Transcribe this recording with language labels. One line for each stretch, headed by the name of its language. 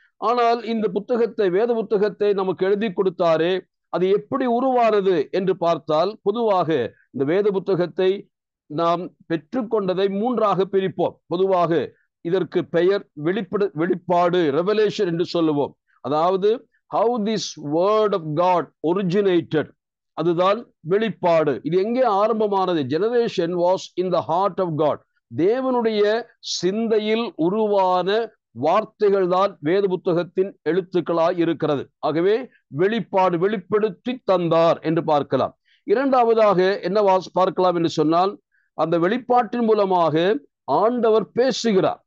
Tamil: ஆனால் இந்த புத்தகத்தை, வேத புத்தகத்தை நமக்கு எழுதி கொடுத்தாரே, அது எப்படி உருவானது என்று பார்த்தால், பொதுவாக இந்த வேத புத்தகத்தை நாம் பெற்றுக்கொண்டதை 3ஆக பிரிப்போம். பொதுவாக இதற்கு பெயர் வெளிப்பாடு, ரெவலேஷன் என்று சொல்லுவோம். அதாவது
English: how this word of God originated,
Tamil: அதுதான் வெளிப்பாடு. இது எங்கே ஆரம்பமானது?
English: Generation was in the heart of God.
Tamil: தேவனுடைய சிந்தையில் உருவான வார்த்தைகள் தான் வேத புத்தகத்தின் எழுத்துக்களாய் இருக்கிறது. ஆகவே வெளிப்பாடு, வெளிப்படுத்தி தந்தார் என்று பார்க்கலாம். இரண்டாவதாக என்ன பார்க்கலாம் என்று சொன்னால், அந்த வெளிப்பாட்டின் மூலமாக ஆண்டவர் பேசுகிறார்.